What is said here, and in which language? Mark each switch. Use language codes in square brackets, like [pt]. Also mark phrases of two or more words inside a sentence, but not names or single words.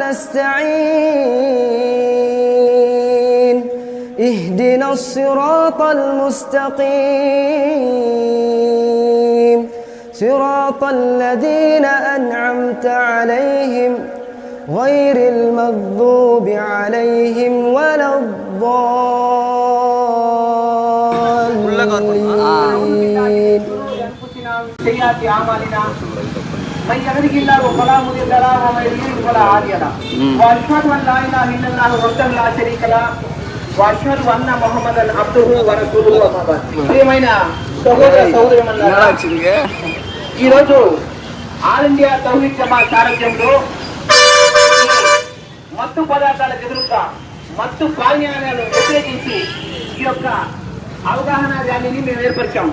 [ar] نستعين اهدنا الصراط المستقيم صراط الذين أنعمت عليهم غير المغضوب عليهم ولا الضالين. سيئات أعمالنا من يهده الله فلا مضل له ومن يضلل فلا هادي له وأشهد أن لا إله إلا الله وحده لا شريك له وأشهد أن محمدا عبده ورسوله أما بعد. [te] ప్రియమైన సహోదర సహోదరులారా, ఈరోజు ఆల్ ఇండియా తౌహీద్ జమాత్ సారథ్యంలో మత్తు పదార్థాలకు ఎదురుగా మత్తు పానీయాలను వ్యతిరేకించి ఈ యొక్క అవగాహన ర్యాలీని మేము ఏర్పరిచాము.